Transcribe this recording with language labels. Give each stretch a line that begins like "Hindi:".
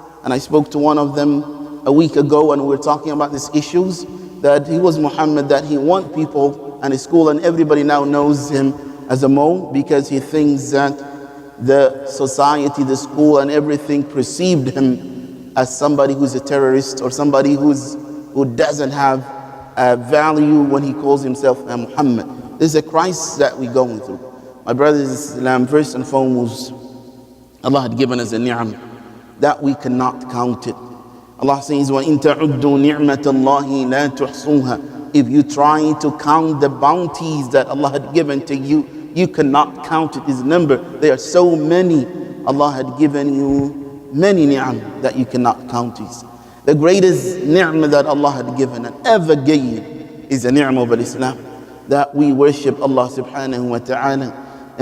English: And I spoke to one of them a week ago, and we were talking about these issues, that he was Muhammad, that he want people and his school, and everybody now knows him as a Mo, because he thinks that the society, the school, and everything perceived him as somebody who's a terrorist, or somebody who doesn't have a value when he calls himself a Muhammad. There's a crisis that we're going through. My brothers in Islam, first and foremost, Allah had given us a ni'am that we cannot count it.
Arabic: Allah says, وَإِن تَعُدُّوا نِعْمَةَ اللَّهِ لَا تُحْصُوهَا.
English: If you try to count the bounties that Allah had given to you, you cannot count it. His number. There are so many. Allah had given you many ni'am that you cannot count it. The greatest ni'mah that Allah had given and ever gave is a ni'mah of Islam, that we worship Allah subhanahu wa ta'ala.